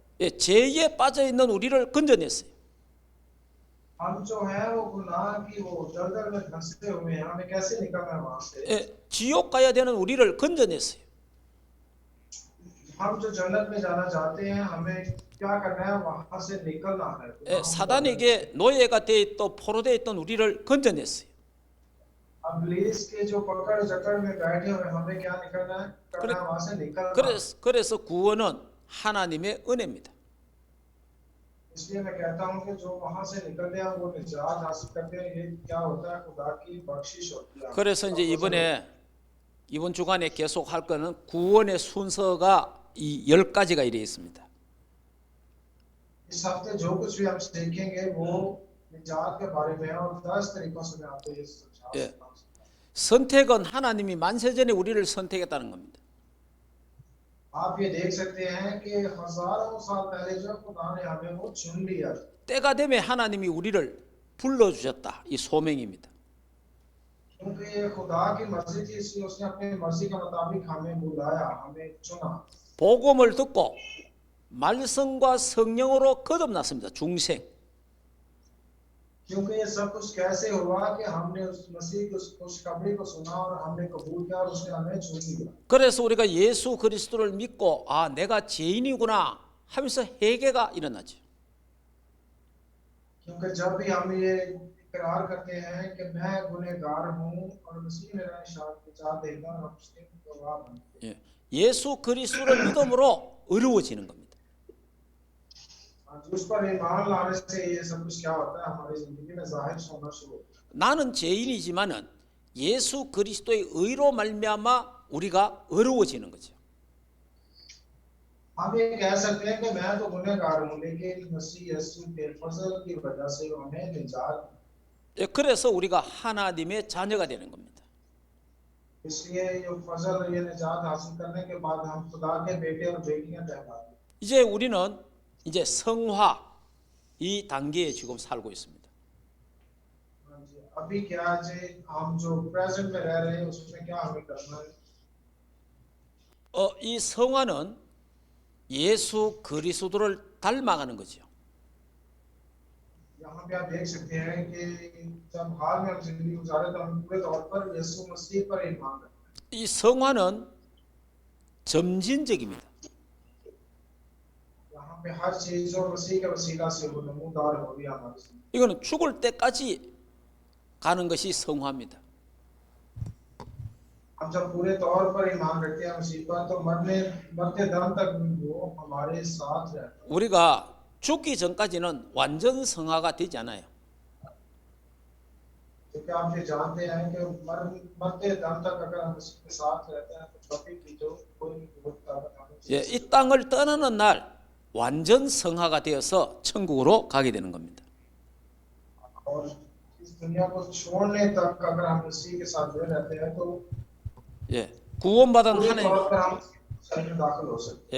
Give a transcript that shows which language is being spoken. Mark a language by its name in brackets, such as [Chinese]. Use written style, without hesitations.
[Korean] 예, 죄에 빠져 있는 우리를 건져냈어요. [Hindi] हम जो है वो गुनाह की वो दलदल में फंसे हुए हैं हमें कैसे निकलना है वहां से? [Korean] 예, 지옥 가야 되는 우리를 건져냈어요. [Hindi] हम जो जन्नत में जाना चाहते हैं हमें क्या करना है वहां से निकलना है। [Korean] 예, 사단에게 노예가 돼 있던 포로돼 있던 우리를 건져냈어요. [Hindi] अब इब्लीस के जो पकड़ जकड़ में बैठे हुए हमें क्या निकलना है करना है वहां से निकलना है। [Korean] 그래서 구원은 하나님의 은혜입니다. [Hindi] इसलिए मैं कहता हूं कि जो वहां से निकलते हैं वो निजात हासिल करते हैं ये क्या होता है खुदा की बख्शिश होती है। [Korean] 그래서 이제 이번 주간에 계속 할 거는 구원의 순서가 이 10가지가 이래 있습니다. [Hindi] इस हफ्ते जो कुछ भी हम सीखेंगे वो निजात के बारे में है और 10 तरीकों से मैं आपको ये समझा सकता हूं। [Korean] 선택은 하나님이 만세전에 우리를 선택했다는 겁니다. [Hindi] आप ये देख सकते हैं कि हजारों साल पहले जो खुदा ने हमें वो चुन लिया। [Korean] 때가 되면 하나님이 우리를 불러주셨다. 이 소명입니다. [Hindi] क्योंकि ये खुदा की मर्जी थी इसलिए उसने अपनी मर्जी के मुताबिक हमें बुलाया हमें चुना। [Korean] 복음을 듣고 말씀과 성령으로 거듭났습니다. 중생. [Hindi] क्योंकि ये सब कुछ कैसे हुआ कि हमने उस मसीह की उस खुशखबरी को सुना और हमने कबूल किया और उसने हमें चुन लिया। [Korean] 그래서 우리가 예수 그리스도를 믿고 아 내가 죄인이구나 하면서 회개가 일어나죠. [Hindi] क्योंकि जब भी हम ये इकरार करते हैं कि मैं गुनहगार हूँ और मसीह मेरा निजात देगा और उसके गवाह बनते हैं। [Korean] 예수 그리스도를 믿음으로 의로워지는 겁니다. [Hindi] उस पर ईमान लाने से ये सब कुछ क्या होता है हमारी जिंदगी में जाहिर होना शुरू होता है। [Korean] 나는 죄인이지만은 예수 그리스도의 의로 말미암아 우리가 의로워지는 거죠. [Hindi] हम ये कह सकते हैं कि मैं तो गुनहगार हूँ लेकिन मसीह यीशु के फजल की वजह से हमें निजात। [Korean] 그래서 우리가 하나님의 자녀가 되는 겁니다. [Hindi] इसलिए ये फजल ये निजात हासिल करने के बाद हम खुदा के बेटे और बेटियां कहलाते हैं। [Korean] 이제 우리는 이제 성화 이 단계에 지금 살고 있습니다. [Hindi] अभी क्या जी हम जो प्रेजेंट में रह रहे हैं उसमें क्या हमें करना है? [Korean] 이 성화는 예수 그리스도를 닮아가는 거죠. [Hindi] यहाँ पे आप देख सकते हैं कि जब हाल में हम जिंदगी गुजारे तो हम पूरे तौर पर यीशु मसीह पर ईमान रखते हैं। [Korean] 이 성화는 점진적입니다. [Hindi] यहाँ पे हर चीज जो मसीह के वसीला से वो नमूदार हो गया हमारे साथ। [Korean] 이거는 죽을 때까지 가는 것이 성화입니다. [Hindi] हम जब पूरे तौर पर ईमान रखते हैं मसीह पर तो मरते दम तक वो हमारे साथ रहता है। [Korean] 우리가 죽기 전까지는 완전 성화가 되지 않아요. [Hindi] क्योंकि आप ये जानते हैं कि मरते दम तक अगर हम मसीह के साथ रहते हैं तो कभी भी जो कोई भी विपद ताकत हमें [Korean] 예, 이 땅을 떠나는 날 완전 성화가 되어서 천국으로 가게 되는 겁니다. [Hindi] और इस दुनिया को छोड़ने तक अगर हम मसीह के साथ जुड़े रहते हैं तो [Korean] 예, 구원받은 [Hindi] पूरे [Korean] 하나님, [Hindi] तौर पर हम शरीर में दाखिल हो सकते